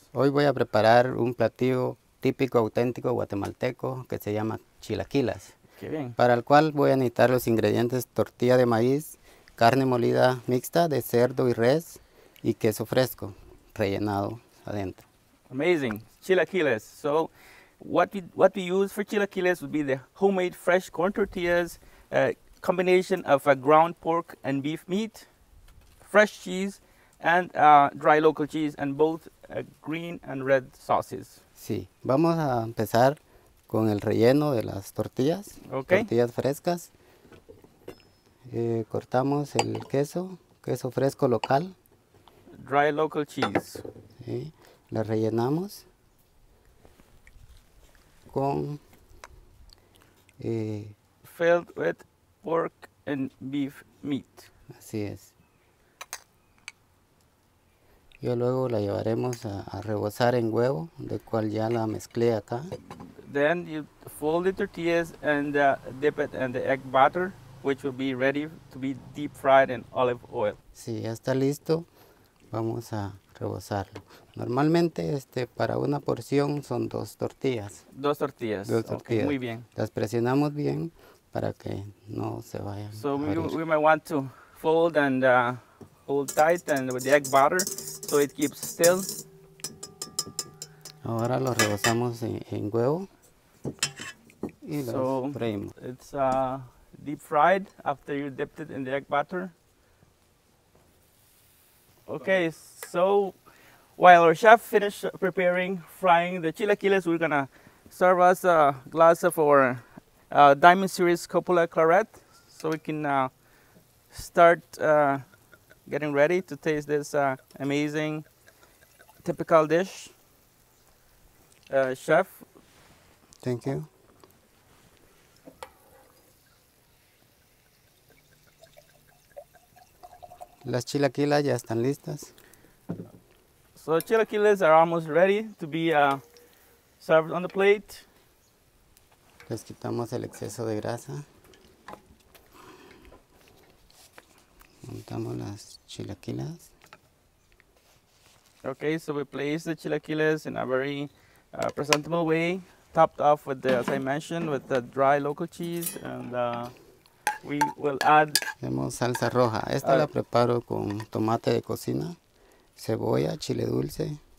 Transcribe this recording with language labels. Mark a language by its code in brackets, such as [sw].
[es] Hoy voy a preparar un platillo típico, auténtico guatemalteco que se llama chilaquilas. Qué bien. Para el cual voy a necesitar los ingredientes: tortilla de maíz, carne molida mixta de cerdo y res y queso fresco rellenado adentro. [en] Amazing. Chilaquiles. So what we use for chilaquiles would be the homemade fresh corn tortillas, combination of ground pork and beef meat, fresh cheese, and dry local cheese, and both green and red sauces. [es] Sí, vamos a empezar con el relleno de las tortillas, tortillas frescas. Cortamos el queso fresco local. [en] Dry local cheese. [es] ¿Sí? La rellenamos con [en] filled with pork and beef meat. [es] Así es. Y luego la llevaremos a rebozar en huevo, de cual ya la mezclé acá. [en] Then you fold the tortillas and dip it in the egg batter, which will be ready to be deep fried in olive oil. [es] Sí, ya está listo. Vamos a rebozarlo. Normalmente para una porción son 2 tortillas. 2 tortillas. 2 tortillas. Okay, muy bien. Las presionamos bien para que no se vayan. [en] So we might want to fold and hold tight and with the egg batter so it keeps still. [es] Ahora lo rebozamos en huevo y lo freímos. [en] It's deep fried after you dipped it in the egg batter. Okay, so while our chef finished preparing frying the chilaquiles, we're gonna serve us a glass of our Diamond Series Coppola Claret, so we can start getting ready to taste this amazing typical dish. Chef. Thank you. [es] Las chilaquilas ya están listas. [en] So chilaquiles are almost ready to be served on the plate. [es] Les quitamos el exceso de grasa. Montamos las chilaquilas. [en] Okay, so we place the chilaquiles in a very presentable way topped off with the, as I mentioned, with the dry local cheese, and we will add. [es] Tenemos salsa roja. Esta la preparo con tomate de cocina, cebolla, chile dulce.